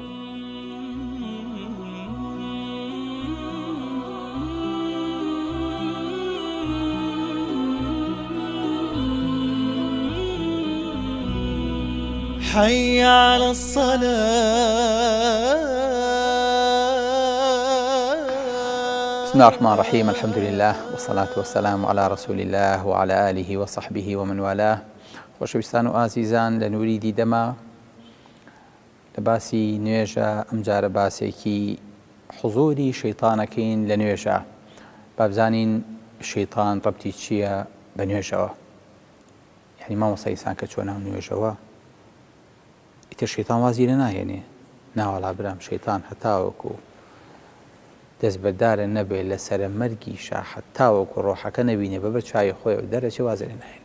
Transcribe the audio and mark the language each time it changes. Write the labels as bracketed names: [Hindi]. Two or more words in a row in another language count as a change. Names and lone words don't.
[Arabic] حي على الصلاة. بسم الله الرحمن الرحيم. الحمد لله والصلاة والسلام على رسول الله وعلى آله وصحبه ومن والاه. [Central Kurdish] خۆشەویستان و ئازیزان لە نووری دیدەما لە باسی نوێژە ئەمجارە باسێکی حوزوری شەیتانەکەین لە نوێژە. با بزانین شەیتان ڕەبتی چییە بە نوێژەوە؟ یعنی مامۆستا ئینسان کە چۆە ناو نوێژەوە ئیتر شەیتان وازی لە ناهێنێ ناوەڵا برام شەیتان هەتاوەکو دەست بەدارە نەبێت لە سەرە مەرگیشە هەتاوەکو ڕۆحەکە نەبینێ بەبەر چای خۆی و دەرەچێ وازە لێ ناهێنێ.